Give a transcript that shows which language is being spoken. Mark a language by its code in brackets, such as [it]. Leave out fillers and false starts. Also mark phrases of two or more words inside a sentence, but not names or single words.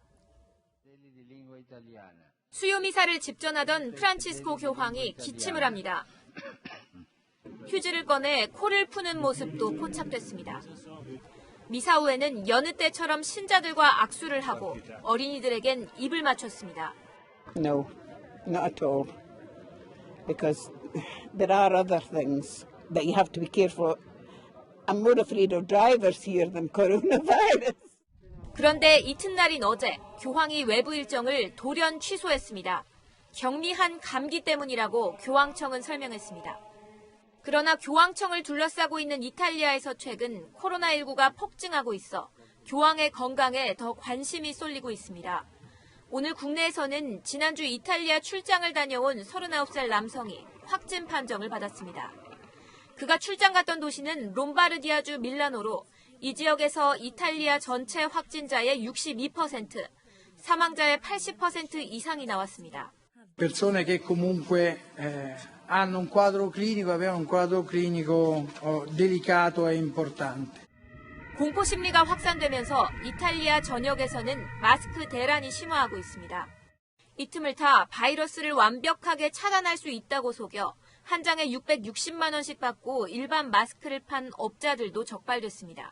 [ko] 수요미사를 집전하던 프란치스코 교황이 기침을 합니다. 휴지를 꺼내 코를 푸는 모습도 포착됐습니다. 미사 후에는 여느 때처럼 신자들과 악수를 하고 어린이들에겐 입을 맞췄습니다. [en] No, not at all. Because there are other things that you have to be careful. I'm more afraid of drivers here than coronavirus. [ko] 그런데 이튿날인 어제 교황이 외부 일정을 돌연 취소했습니다. 경미한 감기 때문이라고 교황청은 설명했습니다. 그러나 교황청을 둘러싸고 있는 이탈리아에서 최근 코로나19가 폭증하고 있어 교황의 건강에 더 관심이 쏠리고 있습니다. 오늘 국내에서는 지난주 이탈리아 출장을 다녀온 39살 남성이 확진 판정을 받았습니다. 그가 출장 갔던 도시는 롬바르디아주 밀라노로 이 지역에서 이탈리아 전체 확진자의 62%, 사망자의 80% 이상이 나왔습니다. [it] Persone che comunque hanno un quadro clinico, avevano un quadro clinico delicato e importante. [ko] 공포 심리가 확산되면서 이탈리아 전역에서는 마스크 대란이 심화하고 있습니다. 이 틈을 타 바이러스를 완벽하게 차단할 수 있다고 속여 한 장에 660만 원씩 받고 일반 마스크를 판 업자들도 적발됐습니다.